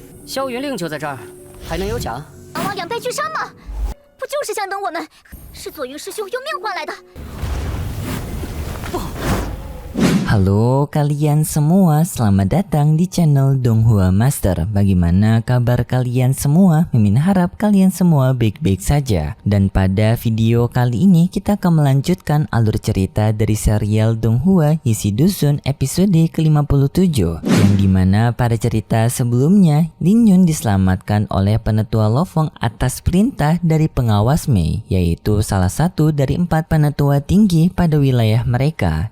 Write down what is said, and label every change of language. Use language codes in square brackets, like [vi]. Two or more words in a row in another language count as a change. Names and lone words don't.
[zh] 萧云令就在这儿，还能有奖？王养败俱伤吗？不就是想等我们？是左云师兄用命换来的。 [id] Halo kalian semua, selamat datang di channel Donghua Master. Bagaimana kabar kalian semua? Mimin harap kalian semua baik-baik saja. Dan pada video kali ini kita akan melanjutkan alur cerita dari serial Donghua Isi Dusun episode ke-57, yang dimana pada cerita sebelumnya Lin Yun diselamatkan oleh penetua Lofeng atas perintah dari pengawas Mei, yaitu salah satu dari 4 penetua tinggi pada wilayah mereka.